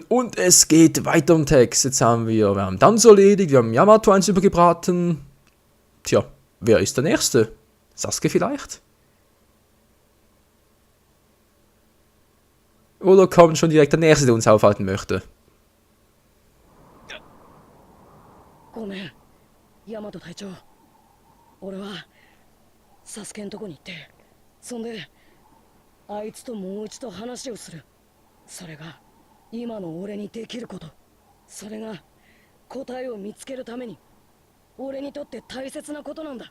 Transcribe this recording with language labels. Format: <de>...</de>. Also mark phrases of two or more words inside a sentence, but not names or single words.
<de>Und es geht weiter im Text. Jetzt haben wir Danzo erledigt, wir haben Yamato eins übergebraten. Tja, wer ist der Nächste? Sasuke vielleicht? Oder kommt schon direkt der Nächste, der uns aufhalten möchte?</de> <ja>ごめん、ヤマト隊長。俺はサスケんとこに行って、そんであいつともう一度話をする。それが今の俺にできること。それが答えを見つけるために俺にとって大切なことなんだ。</ja>